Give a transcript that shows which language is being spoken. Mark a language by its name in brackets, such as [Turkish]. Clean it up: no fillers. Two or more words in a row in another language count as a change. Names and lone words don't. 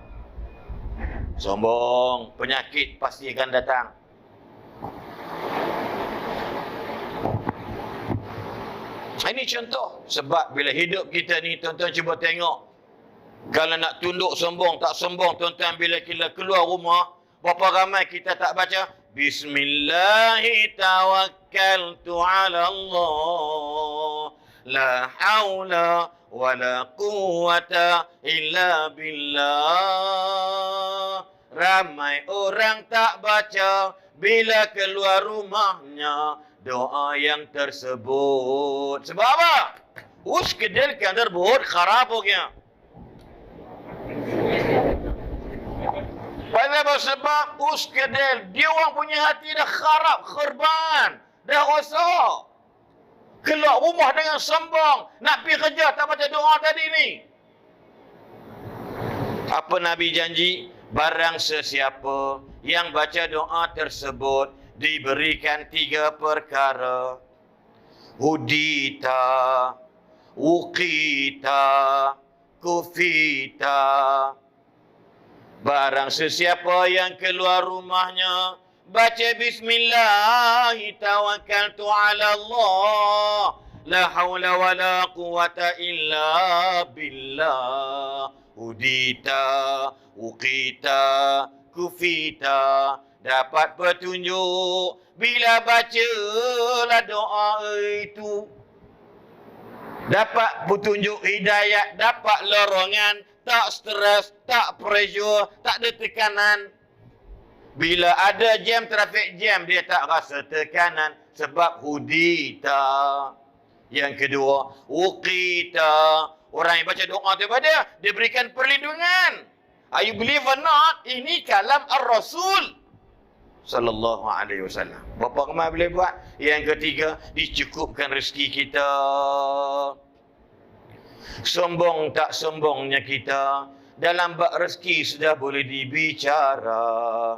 [Malay] Sombong, penyakit pasti akan datang. Ini contoh. Sebab bila hidup kita ni, tuan-tuan cuba tengok. Kalau nak tunduk sombong, tak sombong, tuan-tuan, bila kita keluar rumah, berapa ramai kita tak baca? [Arabic] بسم الله توكلت على الله. لا حول ولا قوة إلا بالله. [Malay] Ramai orang tak baca bila keluar rumahnya doa yang tersebut. Sebab apa? [Hindi] उसके दिल के अंदर बहुत खराब हो गया. Sebab उसके दिल, [Malay] dia orang punya hati dah kharab, khurban, dah rosak. Keluar rumah dengan sombong, nak pergi kerja tak baca doa tadi ni. Apa Nabi janji? Barang sesiapa yang baca doa tersebut diberikan 3 perkara. [Arabic] هديت، وقيت، كفيت. [Malay] Barang sesiapa yang keluar rumahnya baca [Arabic] بسم الله توكلت على الله. لا حول ولا قوة إلا بالله. هديت، وقيت، كفيت. [Malay] Dapat petunjuk bila bacalah doa itu. Dapat petunjuk hidayat, dapat lorongan, tak stres, tak pressure, tak ada tekanan. Bila ada jam, trafik jam, dia tak rasa tekanan sebab hudita. Yang kedua, uqita. Orang yang baca doa daripada dia berikan perlindungan. [English] Are you believe or not? [Malay] Ini kalam Ar-Rasul [Arabic] صلى الله عليه وسلم. [Malay] Berapa ramai boleh buat? Yang ketiga, dicukupkan rezeki kita. Sombong tak sombongnya kita, dalam bab rezeki sudah boleh dibicara.